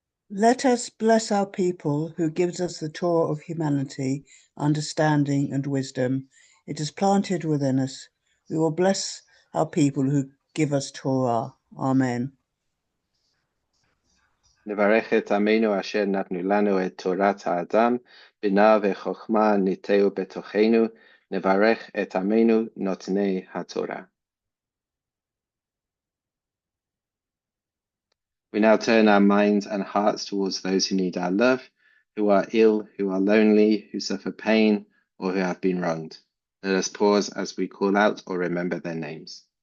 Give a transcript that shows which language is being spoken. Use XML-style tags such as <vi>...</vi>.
<en>Let us bless our people who gives us the Torah of humanity, understanding and wisdom. It is planted within us. We will bless our people who give us Torah. Amen.</en> <he>נברך את עמנו אשר נתנו לנו את תורת האדם, בינה וחוכמה ניטעו בתוכנו, נברך את עמנו נותני התורה.</he> <en>We now turn our minds and hearts towards those who need our love, who are ill, who are lonely, who suffer pain, or who have been wronged. Let us pause as we call out or remember their names.</en>